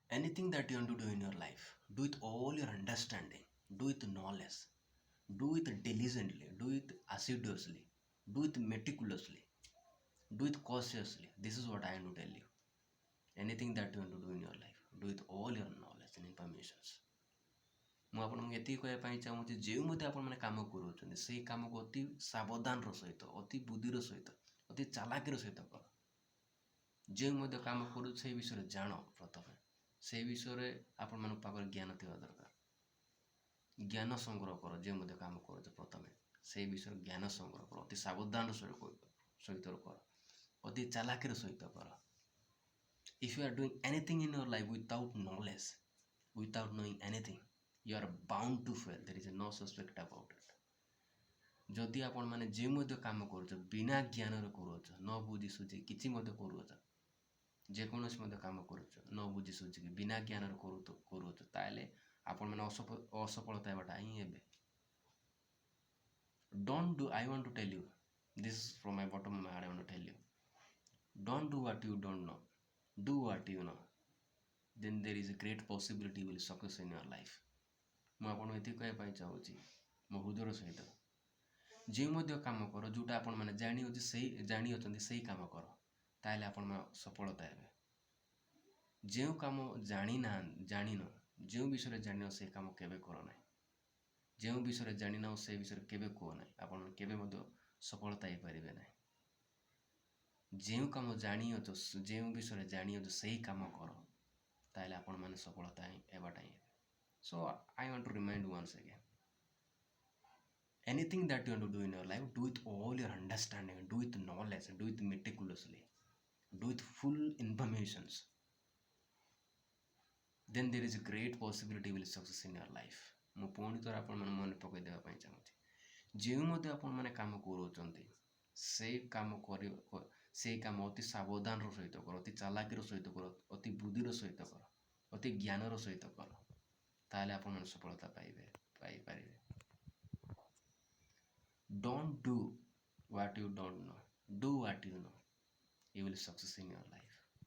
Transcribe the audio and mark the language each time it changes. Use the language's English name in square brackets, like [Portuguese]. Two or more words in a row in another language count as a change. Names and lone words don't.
[English] Anything that you want to do in your life, do it all your understanding, do it knowledge, do it diligently, do it assiduously, do it meticulously, do it cautiously. This is what I want to tell you. Anything that you want to do in your life, do it all your knowledge and informations. [Odia] ମୁଁ ଆପଣଙ୍କୁ ଏତିକି କହିବା ପାଇଁ ଚାହୁଁଛି, ଯେଉଁ ମଧ୍ୟ ଆପଣମାନେ କାମ କରୁଛନ୍ତି ସେଇ କାମକୁ ଅତି ସାବଧାନର ସହିତ, ଅତି ବୁଦ୍ଧିର ସହିତ, ଅତି ଚାଲାକିର ସହିତ କର। ଯେଉଁ ମଧ୍ୟ କାମ କରୁଛ ସେଇ ବିଷୟରେ ଜାଣ। ପ୍ରଥମେ ସେଇ ବିଷୟରେ ଆପଣମାନଙ୍କ ପାଖରେ ଜ୍ଞାନ ଥିବା ଦରକାର। ଜ୍ଞାନ ସଂଗ୍ରହ କର। ଯେଉଁ ମଧ୍ୟ କାମ କରୁଛ ପ୍ରଥମେ ସେଇ ବିଷୟରେ ଜ୍ଞାନ ସଂଗ୍ରହ କର। ଅତି ସାବଧାନର ସହିତ କର, ଅତି ଚାଲାକିର ସହିତ କର। [English] If you are doing anything in your life without knowledge, without knowing anything, you are bound to fail. There is no suspect about it. [Odia] ଯଦି ଆପଣମାନେ ଯେଉଁ ମଧ୍ୟ କାମ କରୁଛ ବିନା ଜ୍ଞାନରେ କରୁଛ, ନ ବୁଝି ସୁଝି କିଛି ମଧ୍ୟ କରୁଛ, ଯେକୌଣସି ମଧ୍ୟ କାମ କରୁଛ ନ ବୁଝି ସୁଝିକି ବିନା ଜ୍ଞାନରେ କରୁଛ, ତାହେଲେ ଆପଣମାନେ ଅସଫଳତା ହେବାଟା ହିଁ ହେବେ। [English] Don't do, I want to tell you, this is from my bottom of my heart, I want to tell you, don't do what you don't know, do what you know, then there is a great possibility you will success in your life. [Odia] ମୁଁ ଆପଣଙ୍କୁ ଏତିକି କହିବା ପାଇଁ ଚାହୁଁଛି ମୋ ହୃଦୟର ସହିତ, ଯେଉଁ ମଧ୍ୟ କାମ କର ଯେଉଁଟା ଆପଣମାନେ ଜାଣିଅଛନ୍ତି ସେଇ କାମ କର, ତାହେଲେ ଆପଣମାନେ ସଫଳତା ହେବେ। ଯେଉଁ କାମ ଜାଣିନ, ଯେଉଁ ବିଷୟରେ ଜାଣିନ ସେଇ କାମ କେବେ କର ନାହିଁ। ଯେଉଁ ବିଷୟରେ ଜାଣିନ ସେଇ ବିଷୟରେ କେବେ କୁହ ନାହିଁ, ଆପଣମାନେ କେବେ ମଧ୍ୟ ସଫଳତା ହେଇପାରିବେ ନାହିଁ। ଯେଉଁ କାମ ଜାଣିଅଛ, ଯେଉଁ ବିଷୟରେ ଜାଣିଅଛ ସେଇ କାମ କର, ତାହେଲେ ଆପଣମାନେ ସଫଳତା ହେବାଟା ହିଁ ହେବେ। [English] So I want to remind once again, anything that you want to do in your life, do it all your understanding, do it knowledge, do it meticulously, do it full informations, then there is a great possibility you will success in your life. [Odia] ମୁଁ ପୁଣି ଥରେ ଆପଣମାନେ ମନେ ପକାଇ ଦେବା ପାଇଁ ଚାହୁଁଛି, ଯେଉଁ ମଧ୍ୟ ଆପଣମାନେ କାମ କରୁଛନ୍ତି ସେଇ କାମ ଅତି ସାବଧାନର ସହିତ କର, ଅତି ଚାଲାକିର ସହିତ କର, ଅତି ବୁଦ୍ଧିର ସହିତ କର, ଅତି ଜ୍ଞାନର ସହିତ କର, ତାହେଲେ ଆପଣମାନେ ସଫଳତା ପାଇପାରିବେ। [English] Don't do what you don't know, do what you know, you will success in your life.